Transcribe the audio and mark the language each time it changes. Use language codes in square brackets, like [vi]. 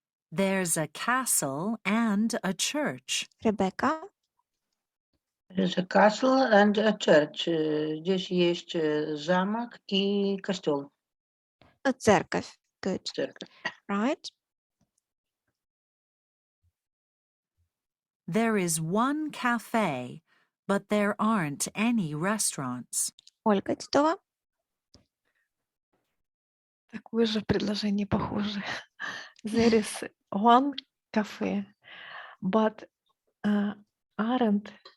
[en] There's a castle and a church. [ru] Ребекка? [en] There's a castle and a church. [ru] Здесь есть замок и костел. Церковь. [en] Good. [ru] Церковь. [en] Right. There is one cafe, but there aren't any restaurants. [ru] Ольга Титова? Такое же предложение похоже. [en] There is one cafe, but aren't